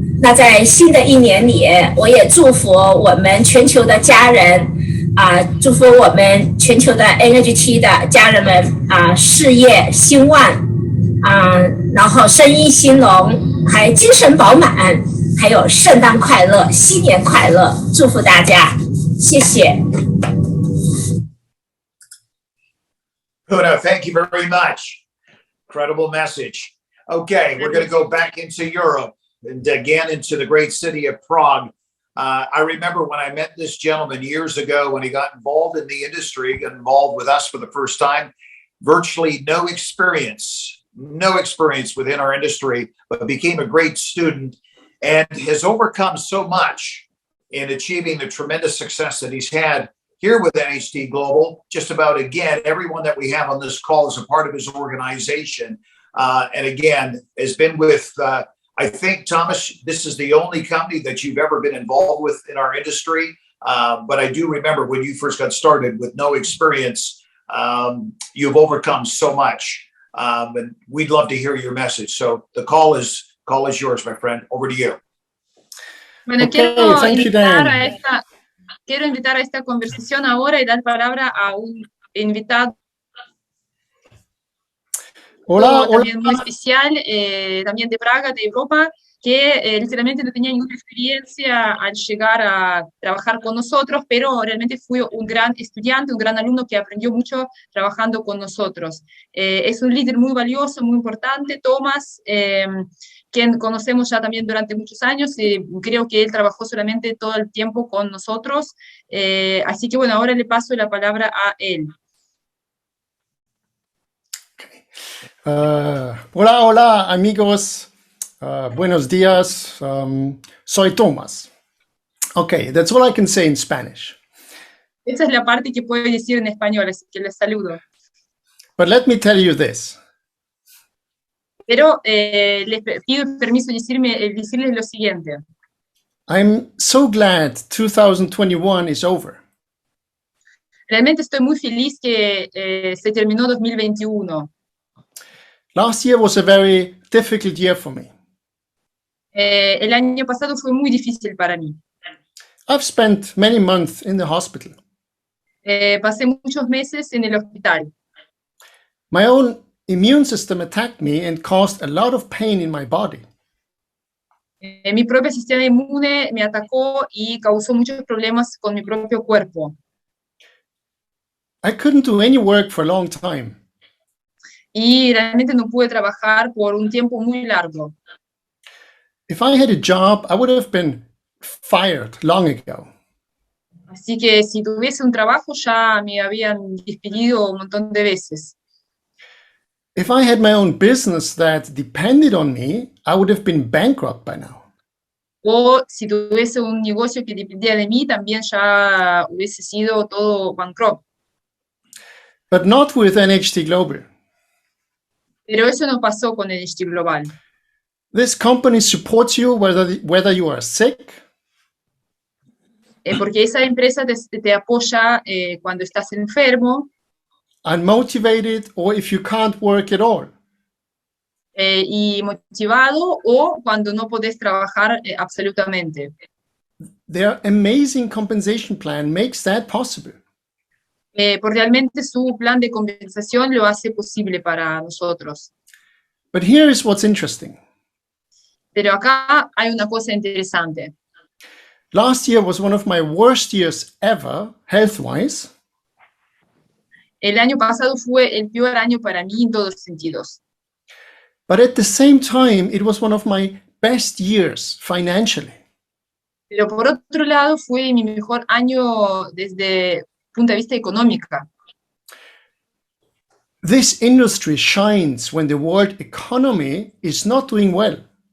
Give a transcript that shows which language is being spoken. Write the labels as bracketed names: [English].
[Chinese] 那在新的一年里，我也祝福我们全球的家人祝福我们全球的 NHT 的家人们事业兴旺然后生意兴隆，还精神饱满，还有圣诞快乐、新年快乐，祝福大家，谢谢。 [English] Huna, thank you very much. Incredible message. Okay, we're going to go back into Europe and again into the great city of Prague. I remember when I met this gentleman years ago when he got involved in the industry, got involved with us for the first time, virtually no experience within our industry, but became a great student and has overcome so much in achieving the tremendous success that he's had here with NHT Global. Just about, again, everyone that we have on this call is a part of his organization. And again, has been with, I think, Thomas, this is the only company that you've ever been involved with in our industry. But I do remember when you first got started with no experience, you've overcome so much. And we'd love to hear your message. So the call is yours, my friend. Over to you. [Spanish] Bueno, [English] Okay, thank you, Dan. [Spanish] Quiero invitar a esta conversación ahora y dar palabra a un invitado Hola, también muy especial, también de Praga, de Europa, que literalmente no tenía ninguna experiencia al llegar a trabajar con nosotros, pero realmente fue un gran estudiante, un gran alumno que aprendió mucho trabajando con nosotros. Es un líder muy valioso, muy importante, Tomás, quien conocemos ya también durante muchos años, creo que él trabajó solamente todo el tiempo con nosotros, así que bueno, ahora le paso la palabra a él. Hola, hola amigos, buenos días, soy Tomás. [English] Okay, that's all I can say in Spanish. [Spanish] Esa es la parte que puedo decir en español, así que les saludo. [English] But let me tell you this. [Spanish] Pero les pido permiso de decirles lo siguiente. [English] I'm so glad 2021 is over. [Spanish] Realmente estoy muy feliz que se terminó 2021. [English] Last year was a very difficult year for me. [Spanish] El año pasado fue muy difícil para mí. [English] I've spent many months in the hospital. [Spanish] Pasé muchos meses en el hospital. [English] My own immune system attacked me and caused a lot of pain in my body. [Spanish] Mi propio sistema inmune me atacó y causó muchos problemas con mi propio cuerpo. [English] I couldn't do any work for a long time. [Spanish] Y realmente no pude trabajar por un tiempo muy largo. [English] If I had a job, I would have been fired long ago. [Spanish] Así que si tuviese un trabajo ya me habían despedido un montón de veces. [English] If I had my own business that depended on me, I would have been bankrupt by now. [Spanish] O si tuviese un negocio que dependía de mí, también ya hubiese sido todo bankrupto. [English] But not with NHT Global. [Spanish] Pero eso no pasó con NHT Global. [English] This company supports you whether you are sick, [Spanish] porque esa empresa te apoya cuando estás enfermo, [English] unmotivated, or if you can't work at all. [Spanish] Y motivado, o cuando no podés trabajar absolutamente. [English] Their amazing compensation plan makes that possible. [Spanish] Porque realmente su plan de compensación lo hace posible para nosotros. [English] But here is what's interesting. [Spanish] Pero acá hay una cosa interesante. [English] Last year was one of my worst years ever, health-wise. [Spanish] El año pasado fue el peor año para mí en todos los sentidos. [English] But at the same time, it was one of my best years financially. [Spanish] Pero por otro lado, fue mi mejor año desde el punto de vista económico. [English] This industry shines when the world economy is not doing well.